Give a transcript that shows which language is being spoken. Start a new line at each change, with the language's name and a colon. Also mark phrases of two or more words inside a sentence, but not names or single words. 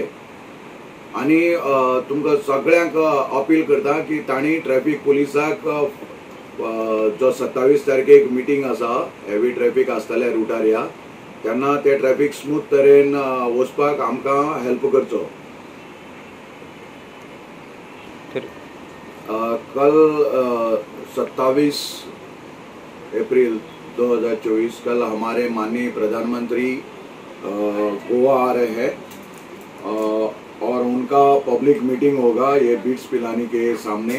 Konkani: आनी तुमकां सगळ्यांक अपील करता की तांणी ट्रॅफिक पुलिसाक जो 27 तारखेक मिटींग आसा
English: heavy traffic
Konkani: आसतले रुटार ह्या तेन्ना ते
English: traffic smooth
Konkani: तरेन वचपाक आमकां हेल्प करचो.
Hindi: कल 27 अप्रैल 2024 कल हमारे माननीय प्रधानमंत्री गोवा आ रहे हैं और उनका
English: public meeting
Hindi: होगा ये बीट्स पिलानी के सामने.